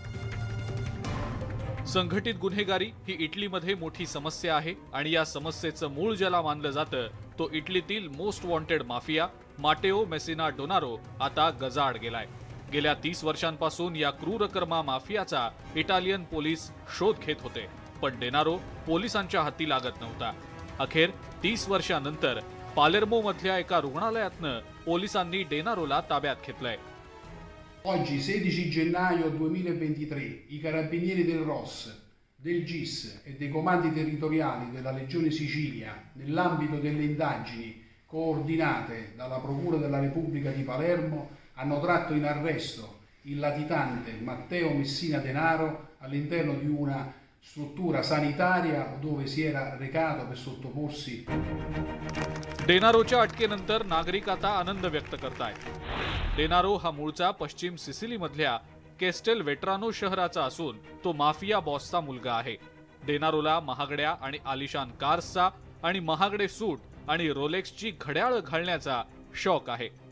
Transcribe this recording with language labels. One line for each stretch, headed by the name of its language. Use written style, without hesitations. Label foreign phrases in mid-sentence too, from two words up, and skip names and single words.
Marathi: संघटित गुन्हेगारी ही इटलीमध्ये मोठी समस्या आहे आणि या समस्येचं मूळ ज्याला मानलं जातं तो इटलीतील
English: most wanted
Marathi: माफिया माटेओ मेसिना डोनारो आता गजाआड गेलाय. गेल्या 30 वर्षांपासून या क्रूरकर्मा माफियाचा इटालियन पोलीस शोध घेत होते, पण डेनारो पोलिसांच्या हाती लागत नव्हता. अखेर 30 वर्षांनंतर पालेर्मो मधल्या एका रुग्णालयातनं पोलिसांनी डेनारोला ताब्यात घेतलंय.
Italian: Oggi, 16 gennaio 2023, i carabinieri del ROS, del GIS e dei comandi territoriali della Legione Sicilia, nell'ambito delle indagini coordinate dalla Procura della Repubblica di Palermo, hanno tratto in arresto il latitante Matteo Messina Denaro all'interno di una struttura sanitaria dove si era recato per sottoporsi.
Marathi: डेनारोच्या अटकेनंतर नागरिक आता आनंद व्यक्त करतायत. डेनारो हा मूळचा पश्चिम सिसिली मधल्या केस्टेल वेट्रानो शहराचा असून तो माफिया बॉसचा मुलगा आहे. डेनारोला महागड्या आणि आलिशान कार्सचा आणि महागडे सूट आणि रोलेक्सची घड्याळ घालण्याचा शौक आहे.